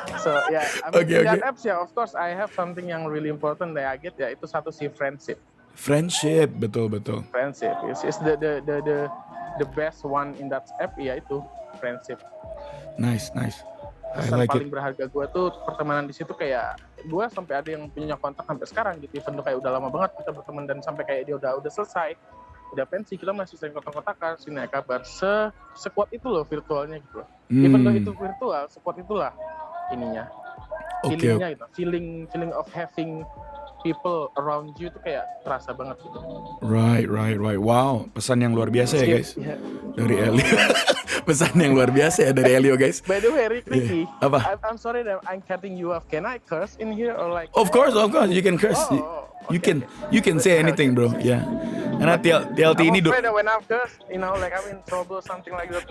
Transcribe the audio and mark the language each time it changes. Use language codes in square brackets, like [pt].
[en] So yeah, that apps ya, of course I have something yang really important that I get ya, [id] itu satu sih [en] friendship. Friendship, [id] betul. [en] Friendship is the best one in that app ya, itu friendship. Nice. [id] Pesan paling berharga gue tuh pertemanan di situ, kayak gue sampai ada yang punya kontak sampai sekarang gitu, even tuh kayak udah lama banget kita berteman dan sampai kayak dia udah selesai, udah pensi, kita masih sering kontak-kontakan, sering nanya kabar, sekuat itu loh virtualnya gitu loh. Even though itu virtual, sekuat itulah ininya, feelingnya gitu, [en] feeling of having people around you [id] tuh kayak terasa banget gitu. Right. Wow, pesan yang luar biasa ya guys. Dari Elio. Pesan yang luar biasa ya dari Elio guys. [en] By the way, Ricky, [id] apa? [en] I'm sorry that I'm cutting you off. Can I curse in here or like? Of course, you can curse. Okay. You can say anything, bro. [id] Yeah. Karena TLT ini [en] I'm afraid that when I'm cursed, like I'm in trouble something like that.